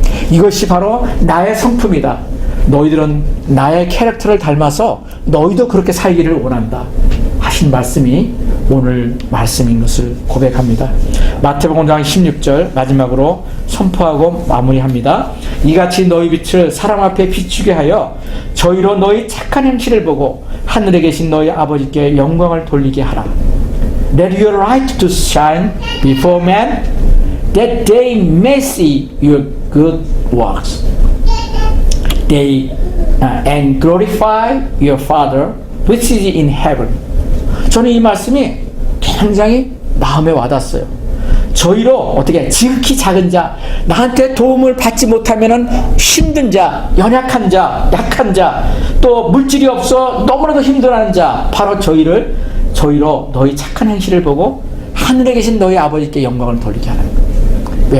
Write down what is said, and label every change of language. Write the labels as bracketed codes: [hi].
[ko] 이것이 바로 나의 성품이다. 너희들은 나의 캐릭터를 닮아서 너희도 그렇게 살기를 원한다 하신 말씀이 오늘 말씀인 것을 고백합니다. 마태복음 5장 16절 마지막으로 선포하고 마무리합니다. 이같이 너희 빛을 사람 앞에 비추게 하여 저희로 너희 착한 행실을 보고 하늘에 계신 너희 아버지께 영광을 돌리게 하라. [en] Let your light to shine before men, that they may see your good works. They and glorify your Father which is in heaven. [ko] 저는 이 말씀이 굉장히 마음에 와닿았어요. 저희로 어떻게 지극히 작은 자, 나한테 도움을 받지 못하면은 힘든 자, 연약한 자, 약한 자, 또 물질이 없어 너무나도 힘들어하는 자, 바로 저희로 너희 착한 행실을 보고 하늘에 계신 너희 아버지께 영광을 돌리게 하는 거예요. 왜?